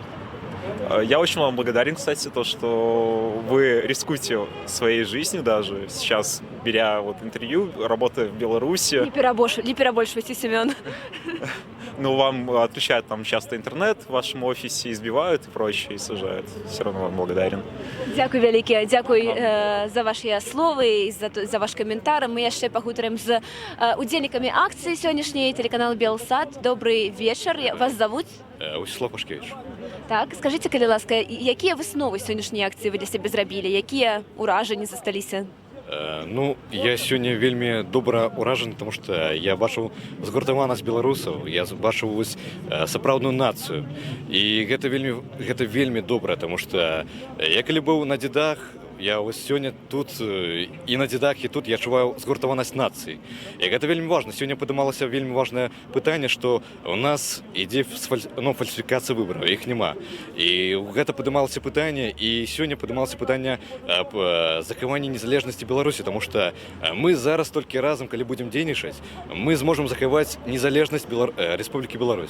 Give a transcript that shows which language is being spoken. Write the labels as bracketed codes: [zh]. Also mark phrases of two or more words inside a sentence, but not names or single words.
[ru] Я очень вам благодарен, кстати, то, что вы рискуете своей жизнью даже сейчас, беря вот интервью, работая в Беларуси. Не перебольшивайте, Семен. Ну, вам отключают там часто интернет в вашем офисе, избивают и прочее, и сажают. Все равно вам благодарен. Дякую вялікі, дякую за ваши словы и за ваш комментарий. Мы еще погутарим с удельниками акции сегодняшней, телеканал Белсат. Добрый вечер, вас зовут? Вячеслав Пашкевич. [be] Так, скажите, калі ласка, якія высновы сённяшняй акцыі вы для сябе зрабілі? Якія ўражанні засталіся? Ну, я сегодня вельмі добра ўражаны, [ru] потому что [be] я бачыў згуртаванасць беларусаў, я бачыў вось сапраўдную нацыю. І гэта вельмі добра, [ru] потому что [be] я калі быў на дзедах, я ось сёння тут і на дзедах, і тут я адчуваю згуртаванасць нацыі. І гэта вельмі важна. Сёння падымалася вельмі важнае пытанне, што у нас ідзе фальсіфікацыя выбараў, іх няма. І гэта падымалася пытанне, і сёння падымалася пытанне аб захаванні незалежнасці Беларусі, таму што мы зараз толькі разам, калі будзем дзейнічаць, мы зможам захаваць незалежнасць Рэспублікі Беларусь.